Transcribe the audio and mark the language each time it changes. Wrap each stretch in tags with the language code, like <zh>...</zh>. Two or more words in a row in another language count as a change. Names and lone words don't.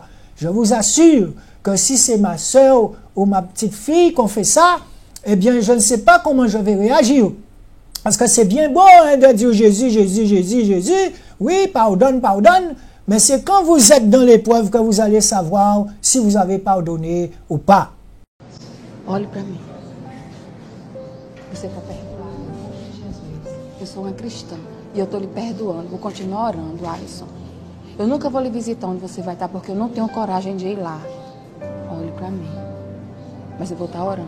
<fr>Je vous assure que si c'est ma soeur ou ma petite fille qu'on fait ça, eh bien, je ne sais pas comment je vais réagir. Parce que c'est bien beau hein, de dire Jésus, Jésus, Jésus, Jésus. Oui, pardonne, pardonne. Mais c'est quand vous êtes dans l'épreuve que vous allez savoir si vous avez pardonné ou pas.</fr> <pt>Olhe para mim. Você está perdoado. Eu sou uma cristã e eu estou lhe perdoando. Vou continuar orando, Alisson. Eu nunca vou lhe visitar onde você vai estar porque eu não tenho coragem de ir lá. Olhe para mim. Mas eu vou estar orando.</pt>